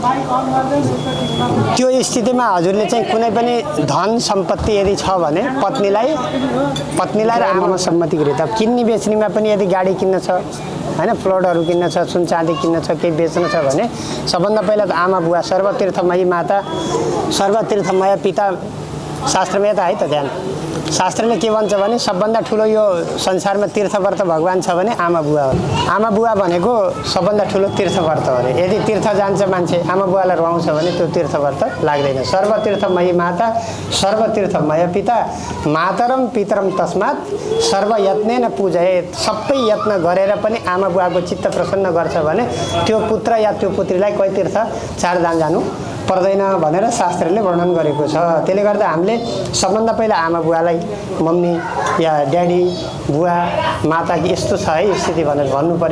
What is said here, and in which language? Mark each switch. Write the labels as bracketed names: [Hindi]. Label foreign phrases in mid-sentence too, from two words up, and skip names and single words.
[Nepali] त्यो स्थितिमा हजुरले चाहिँ कुनै पनि धन सम्पत्ति यदि छ भने पत्नीलाई र आमामा सम्मति गरे त किन्ने बेच्नेमा पनि यदि गाडी किन्न छ हैन प्लटहरू किन्न छ सुन चाँदी किन्न छ केही बेच्न छ भने सबभन्दा पहिला त आमा बुवा [Sanskrit] सर्वतीर्थमयी माता सर्वतीर्थमय पिता [Nepali] शास्त्रमा त है त ध्यान शास्त्रले के भन्छ भने सबभन्दा ठुलो यो संसारमा तीर्थव्रत भगवान छ भने आमा बुवा हो। आमा बुवा भनेको सबभन्दा ठुलो तीर्थव्रत हो अरे। यदि तीर्थ जान्छ मान्छे आमा बुवालाई रुवाउँछ भने त्यो तीर्थव्रत लाग्दैन। [Sanskrit] सर्वतीर्थमयी माता सर्वतीर्थमय पिता मातरम पितरम तस्मात् सर्वयत्नेन पूजयेत्। [Nepali] सबै यत्न गरेर पनि आमा बुवाको चित्त प्रसन्न गर्छ भने त्यो पुत्र या त्यो पुत्रीलाई कोही तीर्थ चारधाम जानु पर्दैन भनेर शास्त्रले वर्णन गरेको छ। त्यसले गर्दा हामीले सबभन्दा पहिला आमा बुवालाई मम्मी या ड्याडी बुवा माता यस्तो छ है स्थिति भनेर भन्नु पर्यो।